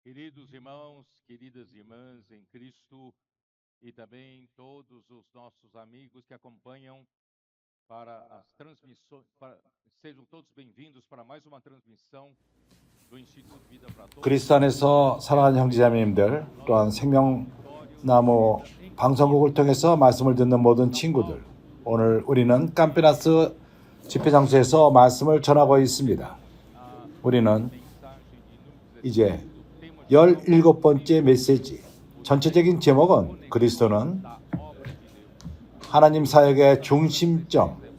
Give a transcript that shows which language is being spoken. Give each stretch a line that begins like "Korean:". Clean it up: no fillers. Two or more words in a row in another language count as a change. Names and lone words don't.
Portuguese: Queridos irmãos, queridas irmãs em Cristo e também todos os nossos amigos que acompanham para as transmissões, sejam todos bem-vindos para mais uma transmissão do Instituto Vida para Todos.
Korean: 그리스도 안에서 사랑하는 형제자매님들, 또한 생명나무 방송국을 통해서 말씀을 듣는 모든 친구들, 오늘 우리는 깜피나스 집회장소에서 말씀을 전하고 있습니다. 우리는 이제 17번째 메시지, 전체적인 제목은 그리스도는 하나님 사역의 중심점,